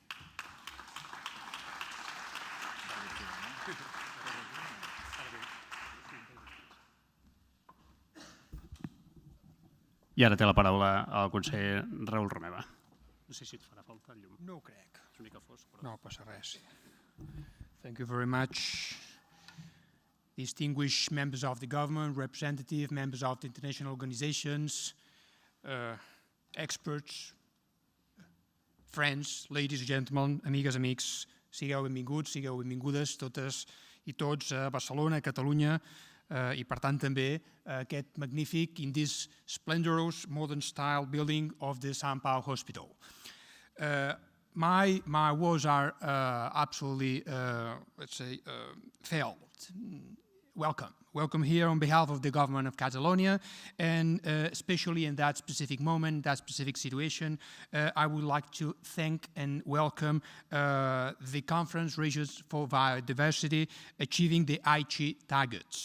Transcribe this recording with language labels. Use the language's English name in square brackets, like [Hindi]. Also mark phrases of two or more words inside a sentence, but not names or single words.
[Catalan] I ara té la paraula el conseller Raul Romeva. No sé si et farà falta el llum. No ho crec. És una mica fosc, però... No passa res. [English] Thank you very much. Distinguished members of the government, representative members of the international organizations, experts, friends, ladies and gentlemen, [Catalan] amigues, amics, sigueu benvinguts, sigueu benvingudes totes i tots a Barcelona, a Catalunya, i per tant també aquest magnífic, [English] in this splendorous modern style building of the Sant Pau Hospital. My words are absolutely, let's say, felt. Welcome here on behalf of the government of Catalonia, and especially in that specific moment, that specific situation, I would like to thank and welcome the Conference Regions for Biodiversity achieving the Aichi targets.